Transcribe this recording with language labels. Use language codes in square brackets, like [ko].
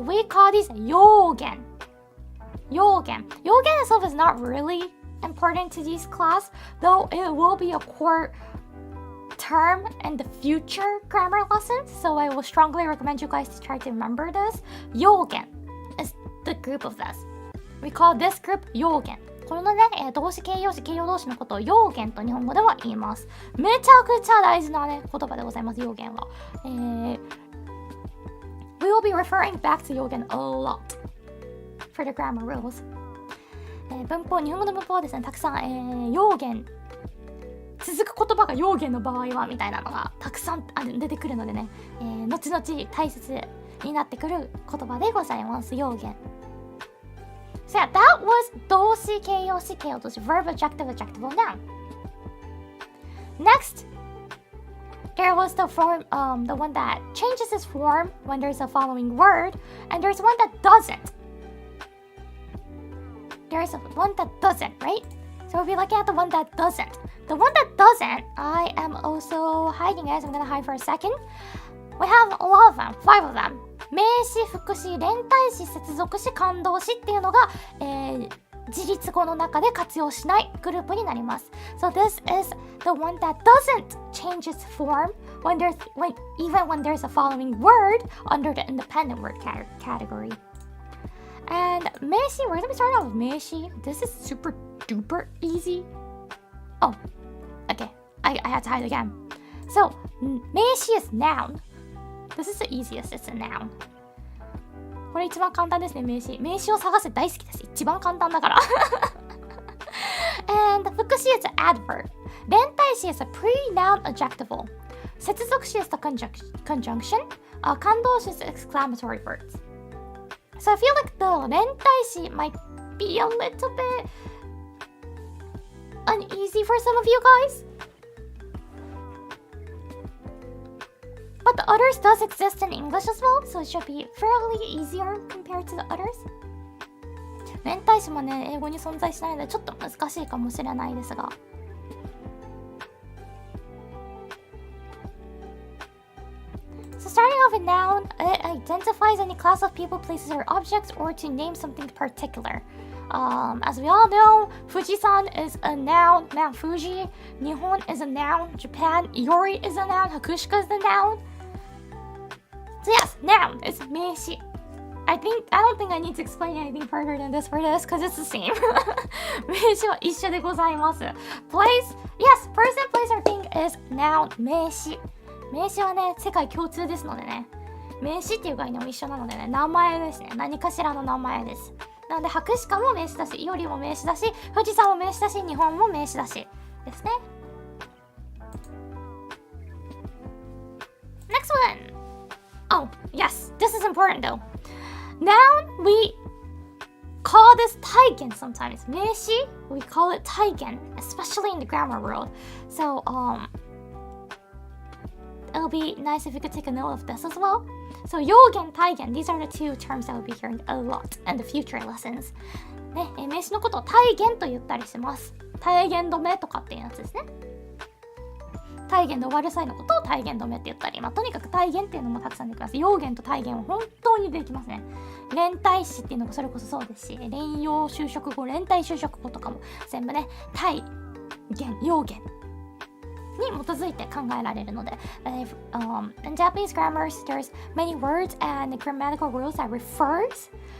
[en] We call these 用言。 用言 itself is not really important to this class, though it will be a core term in the future grammar lessons, so I will strongly recommend you guys to try to remember this. 用言 is the group of this. We call this group 用言。 [ja] このね、動詞形容詞形容動詞のことを用言と日本語では言います。めちゃくちゃ大事なね言葉でございます。用言は、 We will be referring back to 用言 a lot for the grammar rules、文法、日本語の文法はですね、たくさん、用言続く言葉が用言の場合はみたいなのがたくさん出てくるのでね、後々大切になってくる言葉でございます。用言。 [en] So yeah, that was 動詞、形容詞、形容動詞 verb, adjective, adjectival noun. Next, there was the form, the one that changes its form when there's a following word, and there's one that doesn't. There's one that doesn't, right? So we'll be looking at the one that doesn't. The one that doesn't, I am also hiding it. I'm gonna hide for a second. We have a lot of them, 5 of them. [ja] 名詞、副詞、連帯詞、接続詞、感動詞っていうのが、自立語の中で活用しないグループになります。 [en] So this is the one that doesn't change its form even when there's a following word under the independent word category. And 名詞, we're gonna be starting off with 名詞. This is super duper easy. Oh, okay. I had to hide again. So 名詞 is noun. This is the easiest. It's a noun. [ja] これ一番簡単ですね、名詞。名詞を探せ大好きです。一番簡単だから。 [en] And 副詞 is an adverb. 連帯詞 is a pre-noun adjectival. 接続詞 is the conjunction. 感動詞 is exclamatory words. So I feel like the 連帯詞 might be a little bit uneasy for some of you guys. But the others does exist in English as well, so it should be fairly easier compared to the others. [ja] 連帯詞もね、英語に存在しないのでちょっと難しいかもしれないですが。 [en] So starting off with noun, it identifies any class of people, places, or objects, or to name something particular. As we all know, Fuji-san is a noun, Mount Fuji. Nihon is a noun, Japan, Iori is a noun, Hakushika is a noun. So yes, noun is 名詞. I don't think I need to explain anything further than this for this, because it's the same. [ja] 名詞は一緒でございます。 [en] Place, yes, person, place, or thing is noun, 名詞。 [ja] 名詞はね、世界共通ですのでね。名詞っていう概念も一緒なのでね、名前ですね。何かしらの名前です。なので、博士課も名詞だし、いおりも名詞だし、富士山も名詞だし、日本も名詞だしですね。 [en] Next one! Oh, yes, this is important though. Noun, we call this taigen sometimes. 名詞, we call it taigen, especially in the grammar world. So, it'll be nice if you could take a note of this as well. So, 用言、体言, these are the two terms that we'll be hearing a lot in the future lessons. [ja] ね、名詞のことを体言と言ったりします。体言止めとかっていうやつですね。体言で終わる際のことを体言止めって言ったり、とにかく体言っていうのもたくさんできます。用言と体言は本当にできますね。連帯詞っていうのもそれこそそうですし、連用修飾語、連帯修飾語とかも全部ね、体言、用言に基づいて考えられるので、 in Japanese grammar, there's many words and grammatical rules that refers